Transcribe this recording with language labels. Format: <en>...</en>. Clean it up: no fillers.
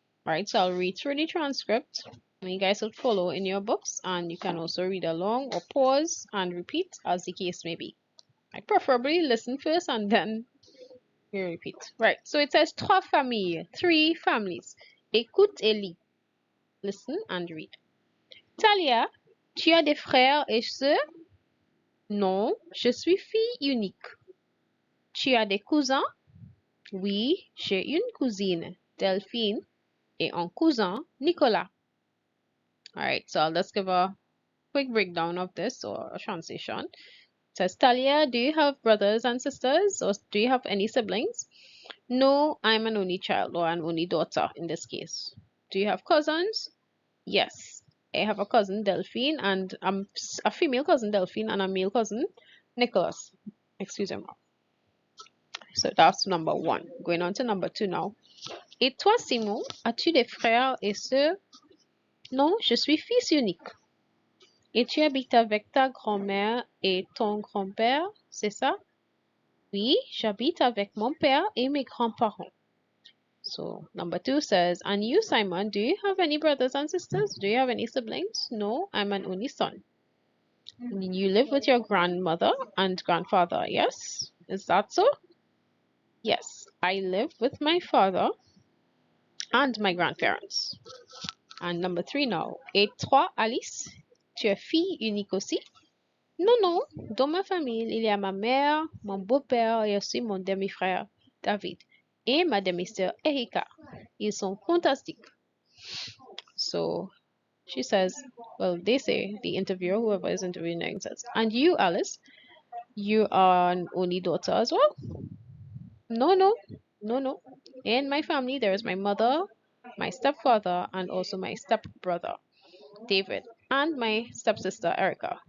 <en>Right, so I'll read through the transcript. And you guys will follow in your books, and you can also read along or pause and repeat as the case may be. I preferably listen first and then you repeat. Right, so it says</en> <fr>3 familles,</fr> <en>3 families.</en> <fr>Écoute et lis.</fr> <en>Listen and read.</en> <fr>Talia, tu as des frères et sœurs? Non, je suis fille unique. Tu as des cousins? Oui, j'ai une cousine, Delphine, et un cousin, Nicolas.</fr> <en>Alright, so let's give a quick breakdown of this or a translation. It says, Talia, do you have brothers and sisters, or do you have any siblings? No, I'm an only child or an only daughter in this case. Do you have cousins? Yes, I have a cousin, Delphine, and a female cousin, Delphine, and a male cousin, Nicholas. Excuse me. So that's number 1. Going on to number 2 now.</en> <fr>Et toi, Simon, as-tu des frères et sœurs? Non, je suis fils unique. Et tu habites avec ta grand-mère et ton grand-père, c'est ça? Oui, j'habite avec mon père et mes grands-parents.</fr> <en>So, number 2 says, and you, Simon, do you have any brothers and sisters? Do you have any siblings? No, I'm an only son. You live with your grandmother and grandfather, yes? Is that so? Yes, I live with my father and my grandparents. And number 3 now.</en> <fr>Et toi, Alice, tu es fille unique aussi? Non, non. Dans ma famille, il y a ma mère, mon beau-père et aussi mon demi-frère, David, et ma demi-sœur, Erika. Ils sont fantastiques. So,</fr> <en>She says, well, they say, the interviewer, whoever is interviewing, says, and you, Alice, you are an only daughter as well? No, no, no, no. In my family, there is my mother, my stepfather, and also my stepbrother, David, and my stepsister, Erica.</en>